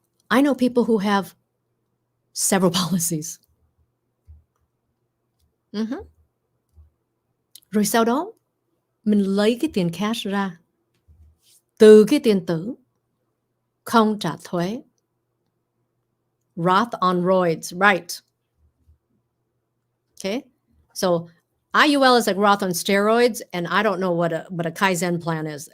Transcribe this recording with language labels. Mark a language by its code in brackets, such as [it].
[en] I know people who have several policies. [vi] Rồi sau đó mình lấy cái tiền cash ra từ cái tiền tử, không trả thuế. [en] Roth on roids, right? Okay, so IUL is like Roth on steroids, and I don't know what a Kaizen plan is.